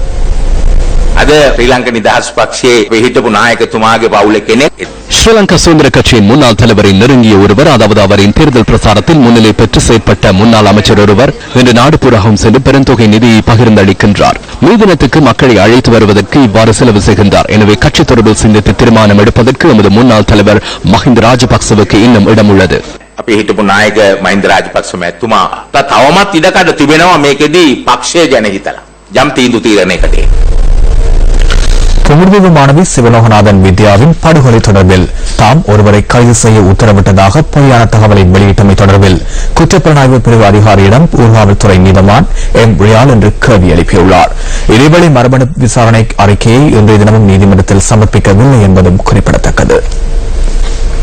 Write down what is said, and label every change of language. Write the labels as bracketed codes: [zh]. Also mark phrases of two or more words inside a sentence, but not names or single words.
[ta] ஸ்ரீலங்கா சுதந்திர கட்சியின் முன்னாள் தலைவரை நெருங்கிய ஒருவர், அதாவது அவரின் தேர்தல் பிரசாரத்தில் முன்னிலை பெற்று செயற்பட்ட முன்னாள் அமைச்சர் ஒருவர் இன்று நாடு பூராகவும் சென்று பெருந்தொகை நிதியை பகிர்ந்தளிக்கின்றார். மே தினத்துக்கு மக்களை அழைத்து வருவதற்கு இவ்வாறு செலவு செய்கின்றார். எனவே கட்சி தொடர்பில் சிந்தித்து தீர்மானம் எடுப்பதற்கு எமது முன்னாள் தலைவர் மஹிந்த ராஜபக்சவுக்கு இன்னும் இடம் உள்ளது. [si] අපි හිටපු නායක මහින්ද රාජපක්ෂ මැතිතුමා තවමත් ඉඩකඩ තිබෙනවා මේකෙදී පක්ෂය ගැන හිතලා යම් තීන්දුව තීරණයකට. [ta] குமுர்தீவு மாணவி சிவலோகநாதன் வித்யாவின் படுகொலை தொடர்பில் தாம் ஒருவரை கைது செய்ய உத்தரவிட்டதாக பொய்யான தகவலை வெளியிட்டமை தொடர்பில் குற்றப்புலனாய்வு பிரிவு அதிகாரியிடம் ஊர்காவல்துறை நீதவான் எம் ரியால் என்று கேள்வி எழுப்பியுள்ளார். இதேவேளை மரபணு விசாரணை அறிக்கையை இன்றைய தினமும் நீதிமன்றத்தில் சமர்ப்பிக்கவில்லை என்பதும் குறிப்பிடத்தக்கது.